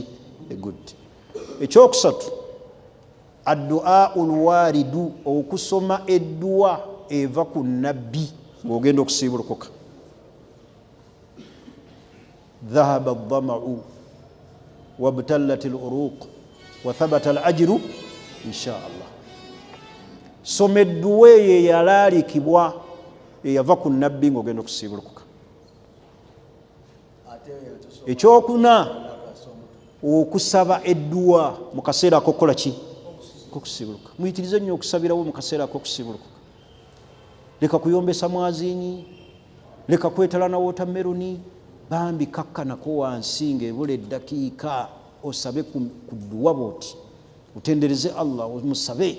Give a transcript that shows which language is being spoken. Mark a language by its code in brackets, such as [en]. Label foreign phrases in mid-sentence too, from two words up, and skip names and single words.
[lg] Egudde. Ekyokusatu, [ar] الدعاء الوارد, [lg] okusoma edduwa eva ku nabbi ng'ogenda okusiibulukuka. [ar] ذهب الظمأ وابتلت العروق وثبت الأجر إن شاء الله. [lg] Soma edduwa eyo eyalaalikibwa eyava ku nabbi ng'ogenda okusiibulukuka. Ekyokuna, okusaba edduwa mu kaseera ak'okukola ki? Okusiibuluka. Muyitirize nnyo okusabirawo mu kaseera ak'okusiibulukuka. Leka kuyombesa mwaziinyi, leka kwetala na wotameroni, bambi kakkanako wansi ng'ebula eddakiika osabe ku dduwa bw'oti, otendereze Allah, omusabe.